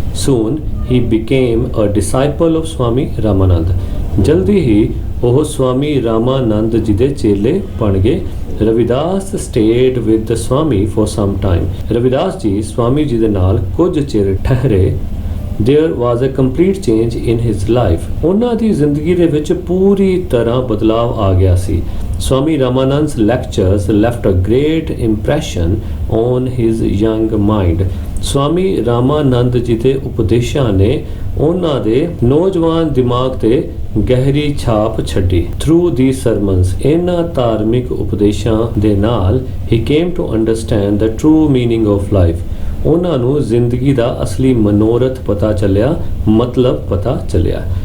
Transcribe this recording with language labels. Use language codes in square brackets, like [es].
[en] Soon he became a disciple of Swami Ramanand, [pa] ਜਲਦੀ ਹੀ ਉਹ ਸਵਾਮੀ ਰਾਮਾਨੰਦ ਜੀ ਦੇ ਚੇਲੇ ਬਣ ਗਏ। Ravidas [en] stayed with the Swami for some time, [pa] Ravidas ji Swami ji ਦੇ ਨਾਲ ਕੁਝ ਚਿਰ ਠਹਿਰੇ। [en] There was a complete change in his life, [pa] ਉਹਨਾਂ ਦੀ ਜ਼ਿੰਦਗੀ ਦੇ ਵਿੱਚ ਪੂਰੀ ਤਰ੍ਹਾਂ ਬਦਲਾਵ ਆ ਗਿਆ ਸੀ। [en] Swami Ramanand's lectures left a great impression on his young mind. [pa] Swami Ramanand ji ਦੇ ਉਪਦੇਸ਼ਾਂ ਨੇ ਉਹਨਾਂ ਦੇ ਨੌਜਵਾਨ ਦਿਮਾਗ ਤੇ ਗਹਿਰੀ ਛਾਪ ਛੱਡੀ। [en] through the sermons, [pa] ਇਹਨਾਂ ਧਾਰਮਿਕ ਉਪਦੇਸ਼ਾਂ ਦੇ ਨਾਲ ਹੀ [en] Came to understand the true meaning of life. [pa] ਉਹਨਾਂ ਨੂੰ ਜ਼ਿੰਦਗੀ ਦਾ ਅਸਲੀ ਮਨੋਰਥ ਪਤਾ ਚੱਲਿਆ, ਮਤਲਬ ਪਤਾ ਚੱਲਿਆ।